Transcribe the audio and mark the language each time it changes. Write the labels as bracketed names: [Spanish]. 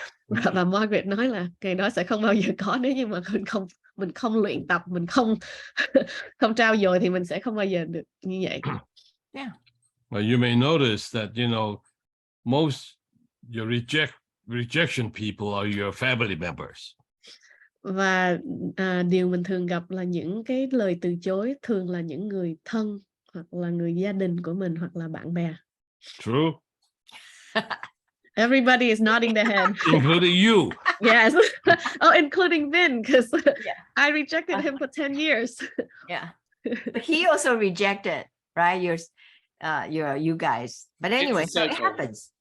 [Vietnamese] Và Margurite nói là cái đó sẽ không bao giờ có, nếu như mà mình không luyện tập, mình không không trau dồi thì mình sẽ không bao giờ được như vậy. [English] Yeah. Well, you may notice that, you know, most your rejection people are your family members. [Vietnamese] Và điều mình thường gặp là những cái lời từ chối thường là những người thân hoặc là người gia đình của mình hoặc là bạn bè. [English] True. Everybody is nodding their head. Including you. Yes. Oh, including Vin, because I rejected him for 10 years. Yeah. But he also rejected, right? You guys. But anyway, so it happens.